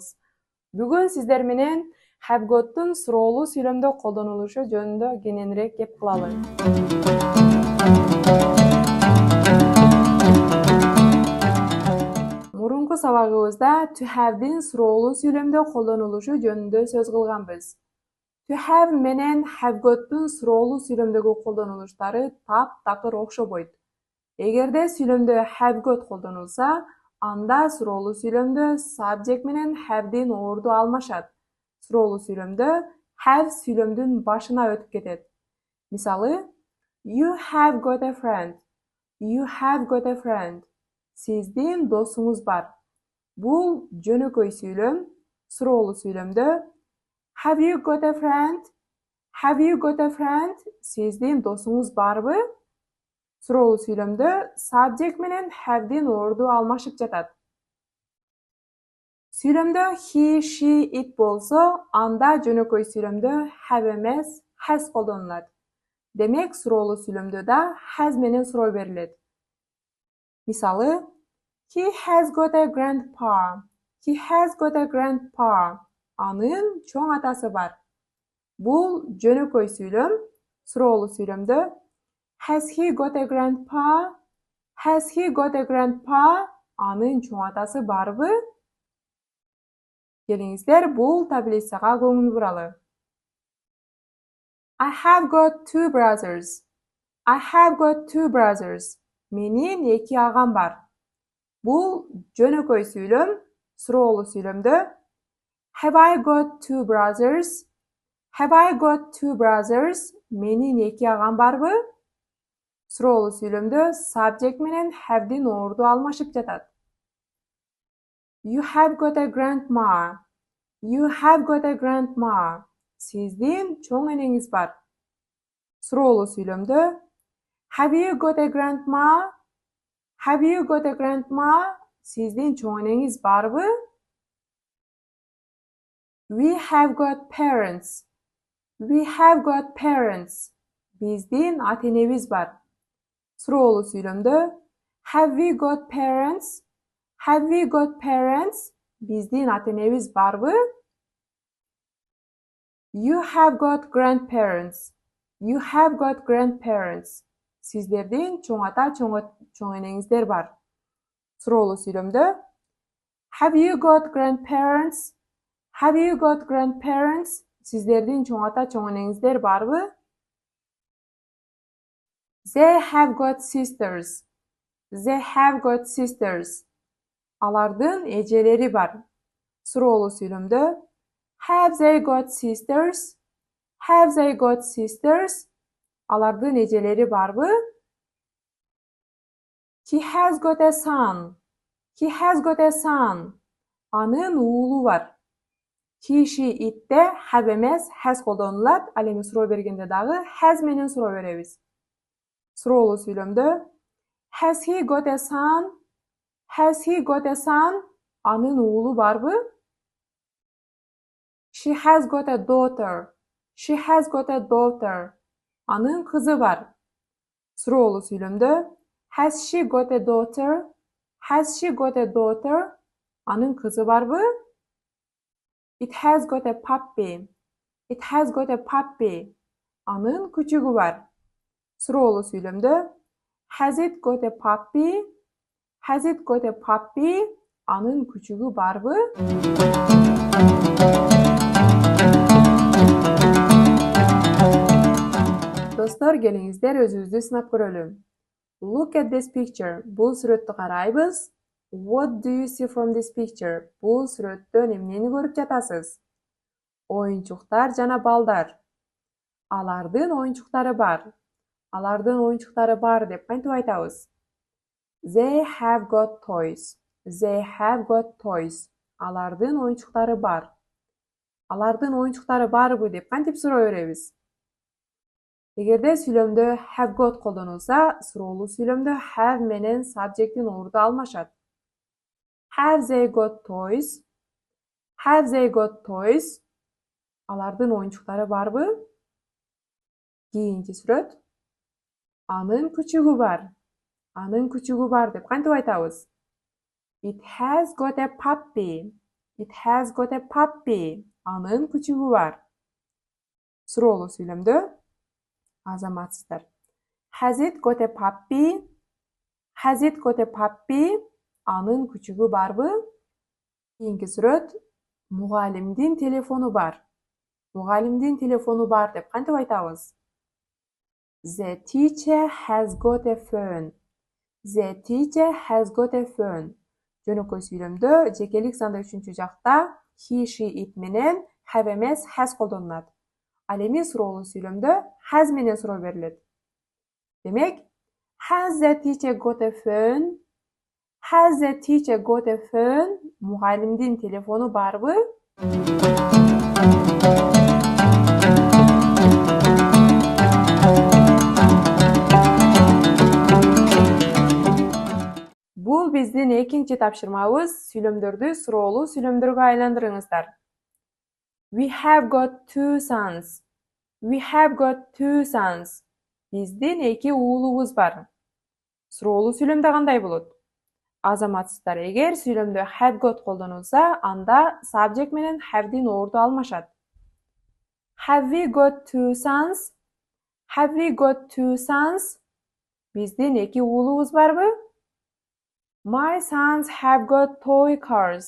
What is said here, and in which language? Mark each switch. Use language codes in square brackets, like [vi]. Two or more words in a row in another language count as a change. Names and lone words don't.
[ky] Бүгүн сиздер менен [en] have got'тун [ky] суроолуу сүйлөмдө колдонулушу жөнүндө кененирээк кеп кылалы. Мурунку сабагыбызда [en] to have'дин [ky] суроолуу сүйлөмдө колдонулушу жөнүндө сөз кылганбыз. [en] To have [ky] менен [en] have got'тун [ky] суроолуу сүйлөмдөгү колдонулуштары таптакыр окшобойт. Эгерде сүйлөмдө [en] have got [ky] колдонулса, анда суроолуу сүйлөмдө subject менен have'дин орду алмашат. Суроолуу сүйлөмдө have сүйлөмдүн башына өтүп кетет. Мисалы, [en] you have got a friend. You have got a friend. [ky] Сиздин досуңуз бар. Бул жөнөкөй сүйлөм. Суроолуу сүйлөмдө [en] have you got a friend? Have you got a friend? [ky] Сиздин досуңуз барбы? Суроолуу сүйлөмдө subject менен have'дин орду алмашып жатат. Сүйлөмдө [en] he, she, it [ky] болсо, анда жөнөкөй сүйлөмдө have эмес, has колдонулат. Демек, суроолуу сүйлөмдө да has менен суроо берилет. Мисалы, [en] he has got a grandpa. He has got a grandpa. [ky] Анын чоң атасы бар. Бул жөнөкөй сүйлөм. Суроолуу сүйлөмдө [en] has he got a grandpa? Has he got a grandpa? [ky] Анын чоң атасы барбы? Келиңиздер, бул таблицага көңүл буралы. [en] I have got two brothers. I have got two brothers. [ky] Менин эки агам бар. Бул жөнөкөй сүйлөм. Суроолуу сүйлөмдө [en] have I got two brothers? Have I got two brothers? [ky] Менин эки агам барбы? Суроолуу сүйлөмдө subject менен have'дин орду алмашып жатат. [en] You have got a grandma. You have got a grandma. [ky] Сиздин чоң энеңиз бар. Суроолуу сүйлөмдө [en] have you got a grandma? Have you got a grandma? [ky] Сиздин чоң энеңиз барбы? [en] We have got parents. We have got parents. [ky] Биздин ата-энебиз бар. Суроолуу сүйлөмдө [en] have we got parents? Have we got parents? [ky] Биздин ата-энебиз барбы? [en] You have got grandparents. You have got grandparents. [ky] Сиздердин чоң ата, чоң энеңиздер бар. Суроолуу сүйлөмдө [en] have you got grandparents? Have you got grandparents? [ky] Сиздердин чоң ата, чоң энеңиздер барбы? [en] They have got sisters. They have got sisters. [ky] Алардын эжелери бар. Суроолуу сүйлөмдө [en] have they got sisters? Have they got sisters? [ky] Алардын эжелери барбы? [en] He has got a son. He has got a son. [ky] Анын уулу бар. [en] He, she, it'те [ky] have эмес, has колдонулат. Ал эми суроо бергенде дагы has менен суроо беребиз. Суроолуу сүйлөмдө [en] has he got a son? Has he got a son? [ky] Анын уулу барбы? [en] She has got a daughter. She has got a daughter. [ky] Анын кызы бар. Суроолуу сүйлөмдө [en] has she got a daughter? Has she got a daughter? [ky] Анын кызы барбы? [en] It has got a puppy. It has got a puppy. [ky] Анын күчүгү бар. Суроолуу сүйлөмдө [en] has it got a puppy? Has it got a puppy? [ky] Анын күчүгү барбы? Достор, келиңиздер өзүбүздү сынап көрөлү. [en] Look at this picture. [ky] Бул сүрөттү карайбыз. [en] What do you see from this picture? [ky] Бул сүрөттөн эмнени көрүп жатасыз? Оюнчуктар жана балдар. Алардын оюнчуктары бар. Алардын оюнчуктары бар деп кантип айтабыз? [en] They have got toys. They have got toys. [ky] Алардын оюнчуктары бар. Алардын оюнчуктары барбы деп кантип суроо беребиз? Эгерде сүйлөмдө [en] have got [ky] колдонулса, суроолуу сүйлөмдө have менен subject'ин орду алмашат. [en] Have they got toys? Have they got toys? [ky] Алардын оюнчуктары барбы? Кийинки сүрөт. Анын күчүгү бар. Анын күчүгү бар деп кантип айтабыз? [en] It has got a puppy. It has got a puppy. [ky] Анын күчүгү бар. Суроолуу сүйлөмдө азаматсыздар. [en] Has it got a puppy? Has it got a puppy? [ky] Анын күчүгү барбы? Кийинки сүрөт. Мугалимдин телефону бар. Мугалимдин телефону бар деп кантип айтабыз? [en] The teacher has got a phone. The teacher has got a phone. [ky] Жөнөкөй сүйлөмдө жекелик санда үчүнчү жакта [en] he, she, it [ky] менен have эмес has колдонулат. Ал эми суроолуу сүйлөмдө has менен суроо берилет. Демек, [en] has the teacher got a phone? Has the teacher got a phone? [ky] Мугалимдин телефону барбы? Бул биздин экинчи тапшырмабыз. Сүйлөмдөрдү суроолуу сүйлөмдөргө айландырыңыздар. [en] We have got two sons. We have got two sons. [ky] Биздин эки уулубуз бар. Суроолуу сүйлөмдө кандай болот? Азаматсыздар, эгер сүйлөмдө [en] have got [ky] колдонулса, анда subject менен have'дин орду алмашат. [en] Have we got two sons? Have we got two sons? [ky] Биздин эки уулубуз барбы? [en] My sons have got toy cars.